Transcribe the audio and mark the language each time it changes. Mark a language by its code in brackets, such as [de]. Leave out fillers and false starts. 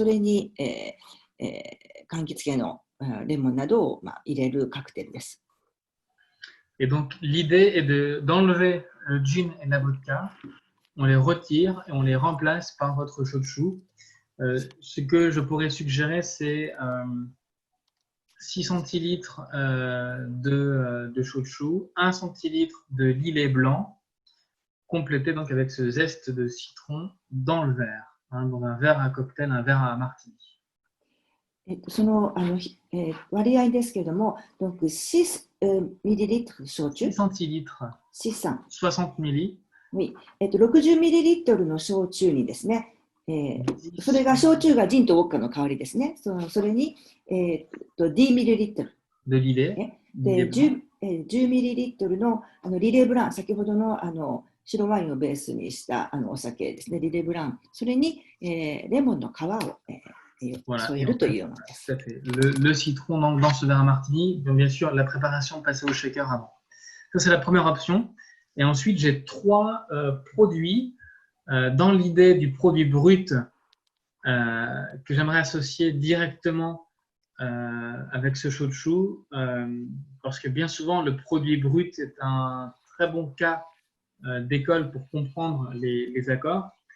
[ja] それに、柑橘系のレモンなどを、入れるカクテルです。 [fr] Et donc, l'idée est d'enlever le gin et la vodka, on les retire et on les remplace par votre shochu. Ce que je pourrais suggérer, c'est 6 centilitres de shochu, 1 centilitre de lillet blanc, complété donc avec ce zeste de citron dans le verre, dans un verre à cocktail, un verre à martini. [ja] その割合ですけれども、 [fr] donc 6 millilitres [ja] 焼酎 [fr] 6 centilitres, 60 milli. Oui. [ja] 60ミリリットルの焼酎にですね、それが焼酎がジンとウォッカの代わりですね。それに、10ミリリットル。で、リレー。で、10ミリリットルのリレーブラン、先ほどの白ワインをベースにしたお酒ですね、リレーブラン。それに、レモンの皮を、添えるというものです。 [fr] Le citron dans ce verre à martini, donc bien sûr la préparation passée au shaker avant. Ça c'est la première option. Et ensuite j'ai 3 produits dans l'idée du produit brut que j'aimerais associer directement avec ce shochu parce que bien souvent le produit brut est un très bon cas d'école pour comprendre les accords.